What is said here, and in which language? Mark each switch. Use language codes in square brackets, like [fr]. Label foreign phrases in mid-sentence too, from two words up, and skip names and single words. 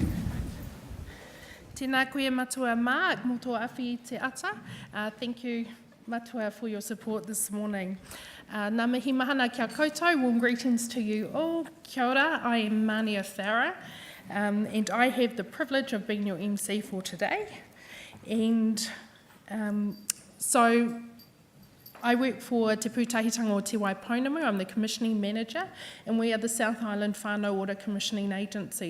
[mi] Tēnā koe matua mā, mō tō awhi te ata. [en] Thank you matua for your support this morning. [mi] Ngā mihi mahana kia koutou, [en] warm greetings to you all. [mi] Kia ora, [en] I am Mania Farah, and I have the privilege of being your MC for today. And so I work for Te Pūtahitanga o Te Waipounamu. I'm the commissioning manager, and we are the South Island Whānau Ora Commissioning Agency.